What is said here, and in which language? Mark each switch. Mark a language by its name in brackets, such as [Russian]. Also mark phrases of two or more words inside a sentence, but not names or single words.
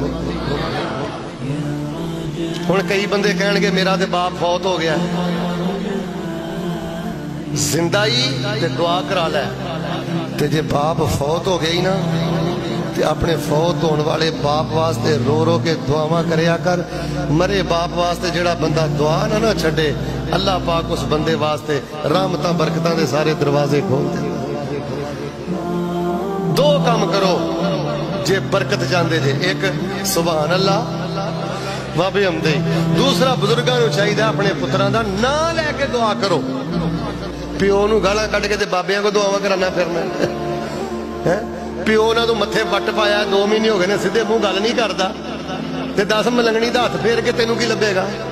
[Punjabi] ہن کئی بندے کہنگے میرا تے باپ فوت ہو گیا، زندہ ہی تے دعا کرا لے، تے جے باپ فوت ہو گئی نا تے اپنے فوت ہونے والے باپ واسطے رو رو کے دعاواں کریا کر. مرے باپ واسطے جیڑا بندہ دعا نہ چھڈے، اللہ پاک اس بندے واسطے رحمتاں برکتاں دے سارے دروازے کھول دے. دو کام کرو جے برکت چاہتے جے، ایک [Arabic] سبحان الله وبحمده, [Punjabi] دوسرا بزرگوں کو چاہیے اپنے پتراں دا نام لے کے دعا کرو. پیو نوں گالاں کڈھ کے تے بابیاں کو دعاواں کرانا پھرنا ہے. پیو نا تو متھے وٹ پایا، 2 مہینے ہو گئے نے سیدھے منہ گل نہیں کرتا، تے 10 ملنگنی دا ہتھ پھیر کے تینوں کی لبھے گا?